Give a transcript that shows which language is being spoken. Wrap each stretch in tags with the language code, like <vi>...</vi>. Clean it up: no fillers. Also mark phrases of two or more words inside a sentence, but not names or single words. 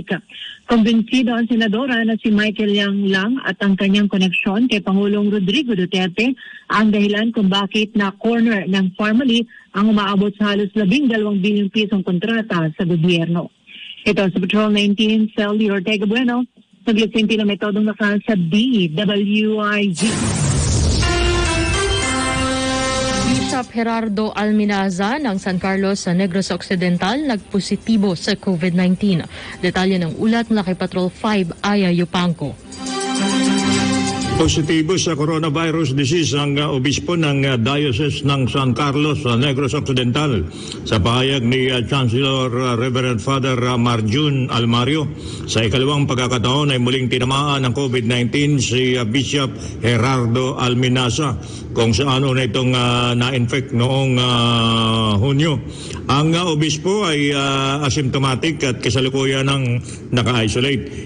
<tl>Kumbinsido ang senadora na si Michael Yang lang at ang kanyang koneksyon kay Pangulong Rodrigo Duterte ang dahilan kung bakit na corner ng Pharmally ang umaabot sa halos 12 bilyong pisong kontrata sa gobyerno. Ito sa Patrol 19, Sally Ortega Bueno, naglisinti na metodong nakal sa DWIZ. Bishop Gerardo Alminaza ng San Carlos sa Negros Occidental nagpositibo sa COVID-19. Detalye ng ulat mula kay Patrol 5, Aya Yupanco. Positibo sa coronavirus disease ang obispo ng Diocese ng San Carlos sa Negros Occidental. Sa pahayag ni Chancellor Reverend Father Marjun Almario, sa ikalawang pagkakataon ay muling tinamaan ng COVID-19 si Bishop Gerardo Alminaza, kung saan na itong na-infect noong Hunyo. Ang obispo ay asymptomatic at kasalukuyan ng naka-isolate.</tl>